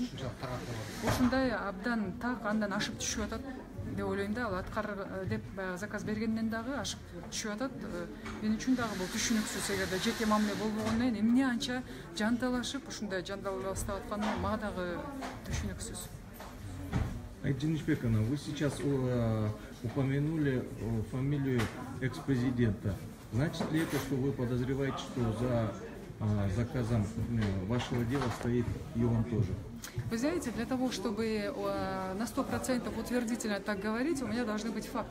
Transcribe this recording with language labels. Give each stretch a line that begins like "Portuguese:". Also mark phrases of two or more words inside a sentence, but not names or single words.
Kyrgyz: Ушундай абдан так андан ашып түшүп атат деп ойлойм да. Ал аткар деп заказ бергенден дагы ашып түшүп атат. Мен үчүн дагы бул түшүнүксүз, эгерде жеке мамиле болбогондон кийин эмне анча жанталашып ушундай жандалбастап атканы мага дагы түшүнүксүз.
Russian: Аида Енишбековна, вы сейчас упомянули фамилию экс-президента. Значит ли это, что вы подозреваете, что за заказом вашего дела стоит и он тоже? Вы знаете, для того, чтобы на 100% утвердительно так говорить, у меня должны быть факты.